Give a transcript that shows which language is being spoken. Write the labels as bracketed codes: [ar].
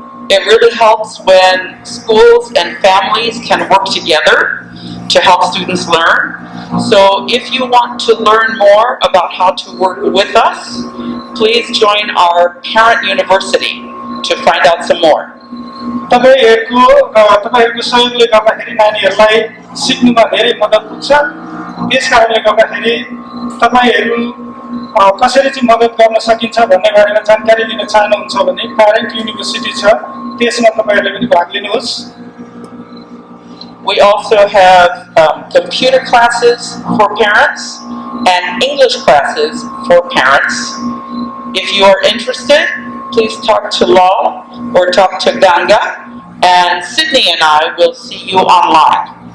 [en] It really helps when schools and families can work together to help students learn. So if you want to learn more about how to work with us, please join our parent university to find out some more. [ne] तपाईहरुको सहयोगले गर्दाखेरि नानीहरुलाई सिक्नुमा धेरै मद्दत पुग्छ. त्यसकारणले गर्दाखेरि तपाईहरु कसरी चाहिँ मद्दत गर्न सकिन्छ भन्ने बारेमा जानकारी लिन चाहनुहुन्छ भने प्यारेन्ट युनिभर्सिटी छ, त्यसमा तपाईहरुले पनि भाग लिनुहोस्. [en] We also have computer classes for parents and English classes for parents. If you are interested, please talk to Law or talk to Ganga, and Sydney and I will see you online.